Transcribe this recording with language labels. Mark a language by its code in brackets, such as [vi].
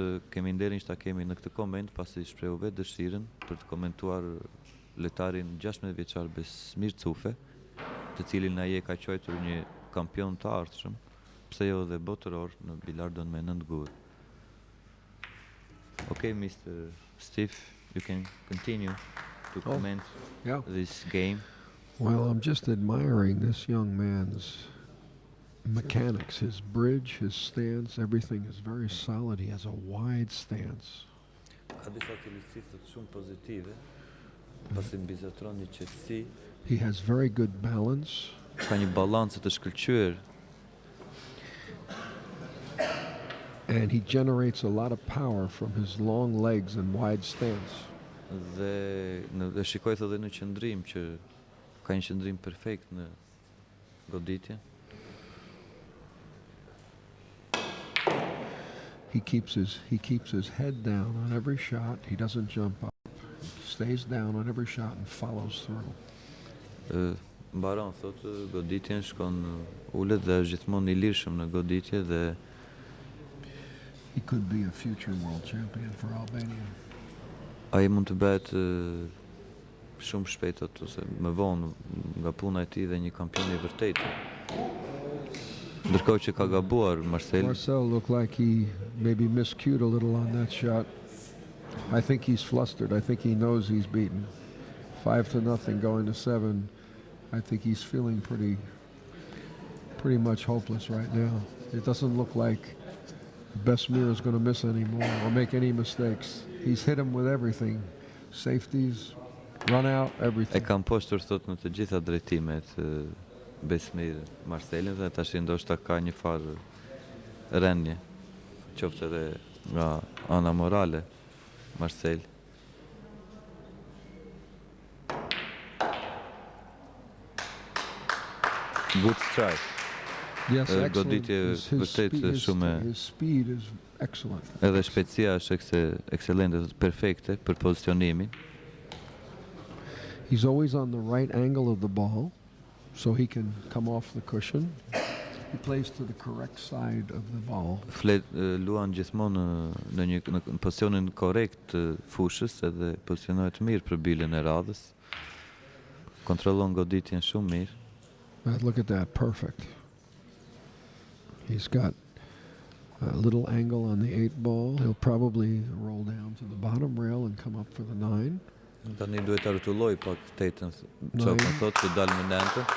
[sq] kemi nderin që ta kemi në këtë koment pasi shprehu vetë dëshirën për të komentuar lojtarin 16 vjeçar Besmir Cufe, të cilin ai e ka quajtur një kampion të ardhshëm, pse jo dhe botëror në bilardon me 9 gur. [en] Okay, Mr. Steve, you can continue to comment this game. Well, I'm just admiring this young man's mechanics, his bridge, his stance, everything is very solid. He has a wide stance. [sq] Ka disa cilësi shumë pozitive, pasi mbi zotëron një qetësi. [en] He has very good balance. [sq] Ka një balancë të shkëlqyer. [en] And he generates a lot of power from his long legs and wide stance. [sq] Dhe shikoj edhe në qëndrim që ka një qëndrim perfekt në goditje. [en] He keeps his head down on every shot. He doesn't jump up. He stays down on every shot and follows through. [sq] Mbaron thotë goditjen, shkon ulet dhe është gjithmonë i lirshëm në goditje dhe [en] he could be a future world champion for Albania. [sq] Ai mund të bëhet shumë shpejt ose më vonë nga puna e tij dhe një kampion i vërtetë. Ndërkohë që ka gabuar Marcel [en] looked like he maybe miscued a little on that shot. I think he's flustered. I think he knows he's beaten. 5-0 going to 7. I think he's feeling pretty much hopeless right now. It doesn't look like Besmir is going to miss anymore or make any mistakes. He's hit him with everything. Safeties, run out, [sq] E [en] everything. [sq] kam poshtur thot në të gjitha drejtimet Besmir Marcelin dhe tash ndoshta ka një farë rënje, qoftë edhe nga ana morale Marcel. [en] Good strike. Yes, excellent. [sq] Goditje vërtet shumë [en] His speed is excellent. [sq] edhe shpejtësia është ekselente, perfekte për pozicionimin. [en] He's always on the right angle of the ball, so he can come off the cushion. He plays to the correct side of the ball. [sq] Luan gjithmonë në pozicionin korrekt të fushës edhe pozicionohet mirë për bilën e radhës. Kontrollon goditjen shumë mirë. [en] Look at that, perfect. He's got a little angle on the 8 ball. He'll probably roll down to the bottom rail and come up for the 9. [sq] Tani duhet ta rrotulloj pak 8-ën, çfarë thotë të dalë në 9.